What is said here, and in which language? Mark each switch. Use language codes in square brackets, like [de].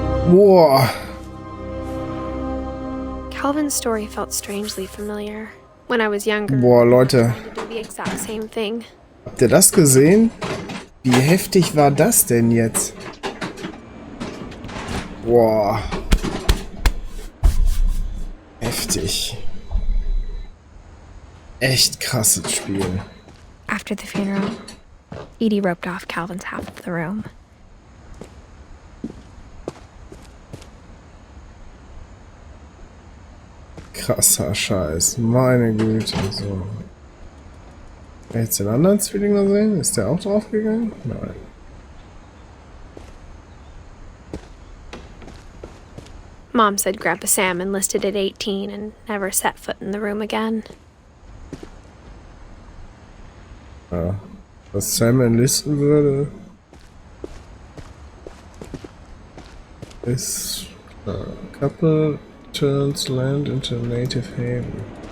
[de] Boah. [en] Calvin's story felt strangely familiar. When I was younger, [de] Boah, Leute. [en] I tried to do the exact same thing. [de] Habt ihr das gesehen? Wie heftig war das denn jetzt? Boah. Heftig. Echt krasses Spiel. [en] After the funeral, Edie roped off Calvin's half of the room. [de] Krasser Scheiß. Meine Güte. So. Jetzt den anderen Zwilling noch sehen? Ist der auch draufgegangen? Nein. [en] Mom said Grandpa Sam enlisted at 18 and never set foot in the room again. [de] Ja. Was Sam enlisten würde, ist klar. [en] Couple turns land into native haven.